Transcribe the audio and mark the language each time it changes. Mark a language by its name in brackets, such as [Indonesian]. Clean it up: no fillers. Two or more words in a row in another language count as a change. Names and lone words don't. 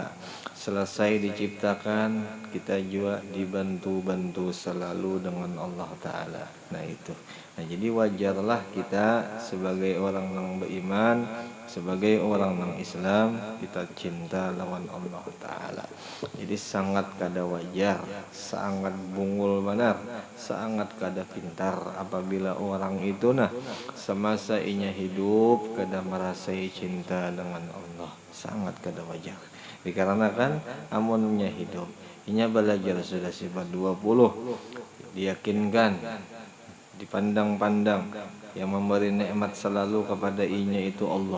[Indonesian] Selesai diciptakan, kita juga dibantu-bantu selalu dengan Allah Ta'ala. Nah itu. Nah jadi wajarlah kita sebagai orang yang beriman, sebagai orang yang Islam, kita cinta lawan Allah Ta'ala. [Banjar] Jadi sangat kada wajar, sangat bungul benar, sangat kada pintar apabila orang itu semasa inya hidup kada merasai cinta dengan Allah. Sangat kada wajar. Dikarenakan amunnya hidup, inya belajar sudah sifat 20, diyakinkan, dipandang-pandang yang memberi nikmat selalu kepada inya itu Allah.